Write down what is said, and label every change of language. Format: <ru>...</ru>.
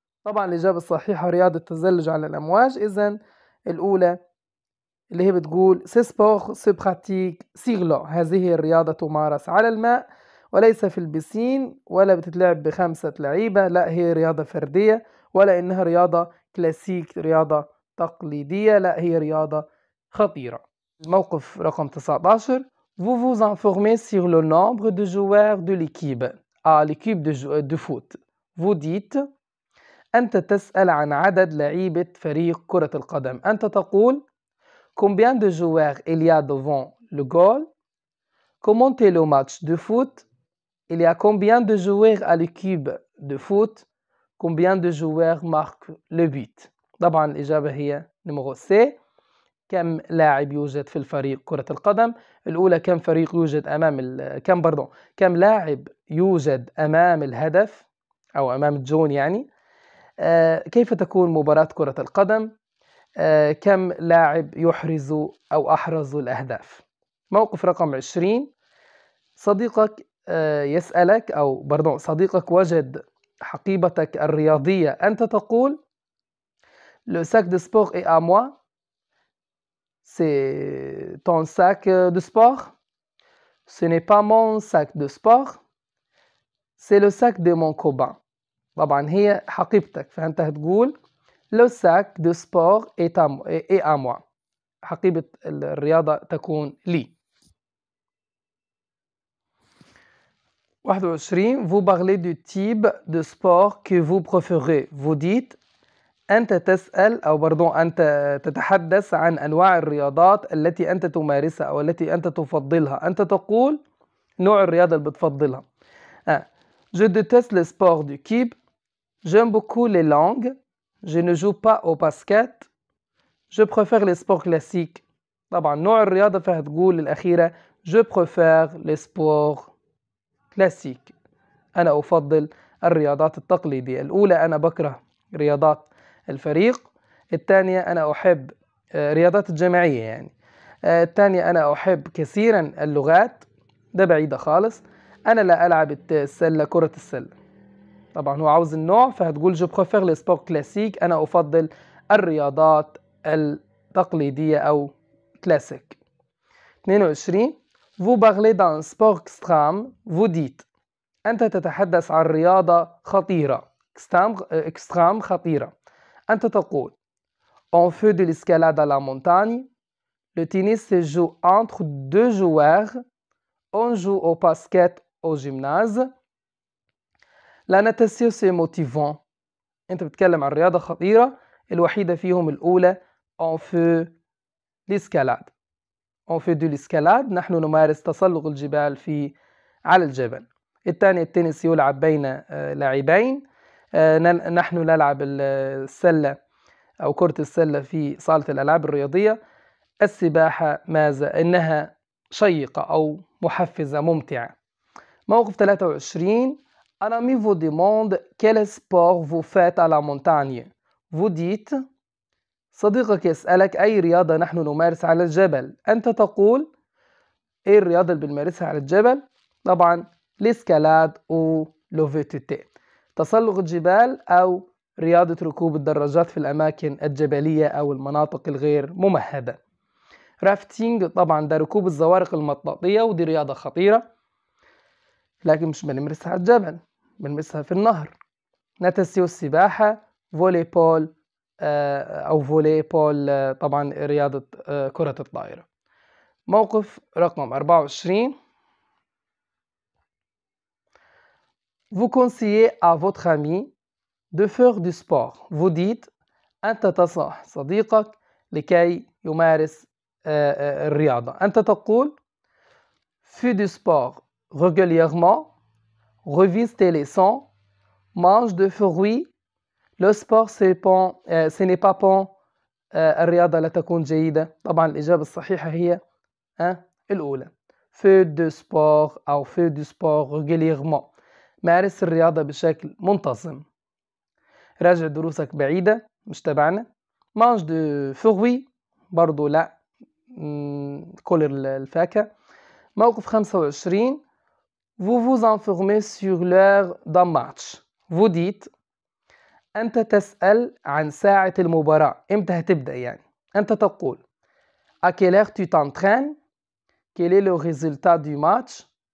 <ar>طبعا الإجابة الصحيحة رياضة التزلج على الأمواج. إذن الأولى اللي هي بتقول</ar> <fr>Ce sport se pratique sur l'eau.</fr> <ar>هذه الرياضة تمارس على الماء وليس في البسين، ولا بتتلعب ب5 لعيبة، لا هي رياضة فردية، ولا إنها رياضة كلاسيك رياضة تقليدية، لا هي رياضة خطيرة. الموقف رقم 19.</ar> <fr>Vous vous informez sur le nombre de joueurs de l'équipe de foot. Vous dites</fr> <ar>أنت تسأل عن عدد لعيبة فريق كرة القدم. أنت تقول</ar> <fr>Combien de joueurs il y a devant le goal? Comment est le match de foot? Il y a combien de joueurs à l'équipe de foot? Combien de joueurs marquent le but?</fr> <ar>طبعا الإجابة هي نمرو سي. كم لاعب يوجد في الفريق كرة القدم. الأولى كم فريق يوجد كم لاعب يوجد أمام الهدف أو أمام الجون يعني. كيف تكون مباراة كرة القدم؟ كم لاعب يحرز أو أحرز الأهداف. موقف رقم 20 صديقك يسألك صديقك وجد حقيبتك الرياضية، أنت تقول</ar> <fr>Le sac de sport est à moi. C'est ton sac de sport. Ce n'est pas mon sac de sport. C'est le sac de mon copain.</fr> <ar>طبعا هي حقيبتك، فأنت هتقول</ar> <fr>Le sac de sport est à moi.</fr> <ar>حقيبة الرياضة تكون لي.</ar> <fr>21 Vous parlez du type de sport que vous préférez. Vous dites</fr> <ar>أنت تسأل أنت تتحدث عن أنواع الرياضات التي أنت تمارسها أو التي أنت تفضلها. أنت تقول نوع الرياضة اللي بتفضلها.</ar> <fr>Je déteste le sport d'équipe. J'aime beaucoup les langues. Je ne joue pas au basket. Je préfère les sports classiques.</fr> <ar>طبعا نوع الرياضة فهتقول الأخيرة</ar> <fr>Je préfère les sports classiques.</fr> <ar>أنا أفضل الرياضات التقليدية. الأولى أنا بكره رياضات الفريق، الثانية أنا أحب رياضات الجماعية يعني، الثانية أنا أحب كثيرا اللغات، ده بعيدة خالص. أنا لا ألعب السلة كرة السلة. طبعا هو عاوز النوع فهتقول</ar> <fr>Je préfère les sports classiques.</fr> <ar>أنا أفضل الرياضات التقليدية أو كلاسيك.</ar> <fr>22 Vous parlez d'un sport extrême. Vous dites</fr> <ar>أنت تتحدث عن رياضة خطيرة. extrême خطيرة. أنت تقول</ar> <fr>On fait de l'escalade à la montagne. Le tennis se joue entre 2 joueurs. On joue au basket au gymnase. La natation c'est motivant.</fr> <ar>أنت بتتكلم عن رياضة خطيرة، الوحيدة فيهم الأولى</ar> <fr>On fait l'escalade. On fait de l'escalade.</fr> <ar>نحن نمارس تسلق الجبال على الجبل. الثاني التنس يلعب بين لاعبين. نحن نلعب السلة أو كرة السلة في صالة الألعاب الرياضية. السباحة ماذا؟ إنها شيقة أو محفزة ممتعة. موقف 23</ar> <fr>Un ami vous demande quel sport vous faites à la montagne. Vous dites</fr> <ar>صديقك يسألك أي رياضة نحن نمارس على الجبل. أنت تقول إيه الرياضة اللي بنمارسها على الجبل؟ طبعا</ar> <fr>l'escalade ou le VTT.</fr> <ar>تسلق الجبال أو رياضة ركوب الدراجات في الأماكن الجبلية أو المناطق الغير ممهدة. رافتينج طبعا ده ركوب الزوارق المطاطية، ودي رياضة خطيرة لكن مش بنمارسها على الجبل، بنمارسها في النهر. ناتاسيو السباحة. فولي بول أو فولي بول طبعا رياضة كرة الطائرة.</ar> <fr>موقف رقم 24 Vous conseillez à votre ami de faire du sport. Vous dites</fr> <ar>أنت تنصح صديقك لكي يمارس الرياضة. أنت تقول</ar> <fr>Fais du sport régulièrement. Revise tes leçons. Mange de fruits. Le sport ce n'est pas bon.</fr> <ar>الرياضة لا تكون جيدة. طبعا الإجابة الصحيحة هي الأولى</ar> <fr>Fais du sport أو fais du sport régulièrement.</fr> <ar>مارس الرياضة بشكل منتظم. راجع دروسك بعيدة مش تبعنا.</ar> <fr>Mange de fruits</fr> <ar>برضو لا، كل الفاكهة.</ar> <fr>موقف 25 Vous vous informez sur l'heure d'un match. Vous dites</fr> <ar>أنت تسأل عن ساعة المباراة، إمتى هتبدأ يعني. أنت تقول</ar> <fr>À quelle heure tu t'entraînes? Quel est le résultat du match?</fr>